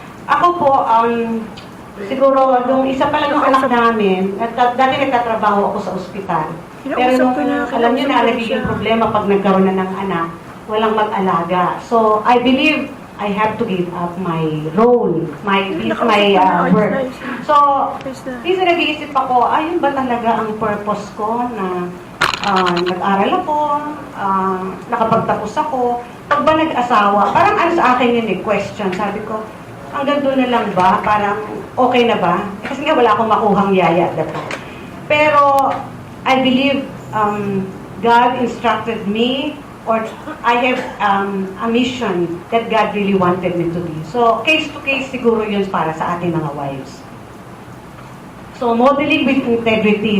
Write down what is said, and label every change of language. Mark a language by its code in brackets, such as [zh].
[tl] Ako po, siguro, nung isa pa lang yung anak namin, dati nagtatrabaho ako sa ospital. Pero nung, alam niyo na, nagiging problema pag nagkaroon na ng anak, walang mag-alaga. [en] So, I believe I have to give up my role, my work. [tl] So, minsan nag-iisip ako, ayun ba talaga ang purpose ko na nag-aral ako, nakapagtapos ako, pag ba nag-asawa, parang ano sa akin yun question, sabi ko, hanggang doon na lang ba? Parang okay na ba? Kasi nga wala akong makuhang yaya at that time. [en] Pero, I believe God instructed me, or I have a mission that God really wanted me to be. [tl] So, case to case siguro yun para sa ating mga wives. So, [en] modeling with integrity.